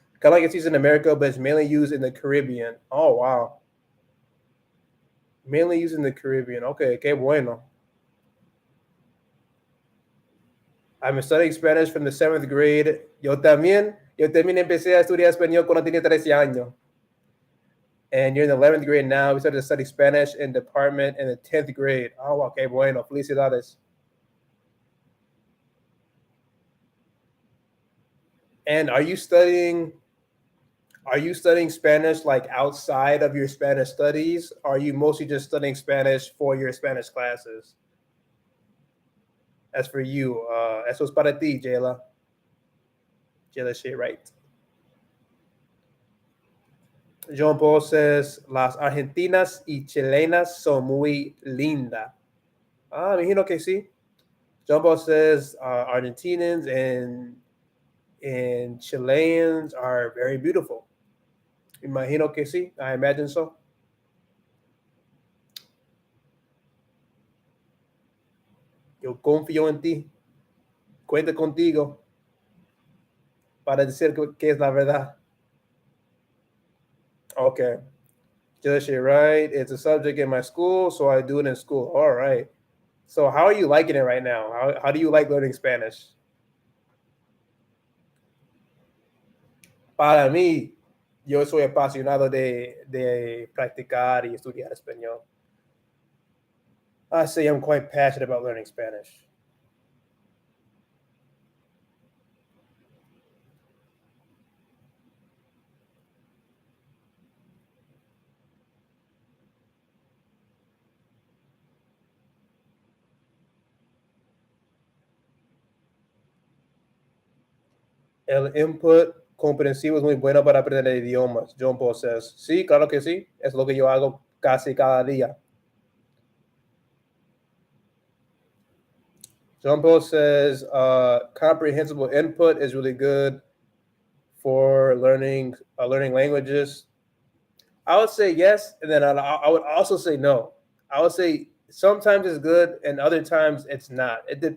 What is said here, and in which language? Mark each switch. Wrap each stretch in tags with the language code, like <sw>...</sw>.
<en>Kind of like SATs in America, but it's mainly used in the Caribbean. Oh, wow. Mainly used in the Caribbean. Okay,</en> <es>qué bueno.</es> <en>I'm studying Spanish from the 7th grade.</en> <es>Yo también empecé a estudiar español cuando tenía 13 años.</es> <en>And you're in the 11th grade now. We started to study Spanish in department in the 10th grade. Oh, okay,</en> <es>bueno. Felicidades.</es> <en>And are you studying Spanish like outside of your Spanish studies? Or are you mostly just studying Spanish for your Spanish classes? As for you,</en> <es>eso es para ti, Jayla. Jayla Shea Wright.</es> <en>John Paul says,</en> <es>las argentinas y chilenas son muy lindas. Ah, me imagino que sí.</es> <en>John Paul says Argentinians and Chileans are very beautiful.</en> <es>Imagino que sí.</es> <en>I imagine so.</en> <es>Yo confío en ti. Cuenta contigo para decir que es la verdad.</es> <en>Okay. Just you're right. It's a subject in my school, so I do it in school. All right. So how are you liking it right now? How do you like learning Spanish?</en> <es>Para mí, yo soy apasionado de practicar y estudiar español.</es> <en>I say I'm quite passionate about learning Spanish.</en> <es>El input comprensivo es muy bueno para aprender idiomas.</es> <en>John Paul says,</en> <es>sí, claro que sí. Es lo que yo hago casi cada día.</es> <en>John Paul says, comprehensible input is really good for learning languages. I would say yes, and then I would also say no. I would say sometimes it's good and other times it's not.</en>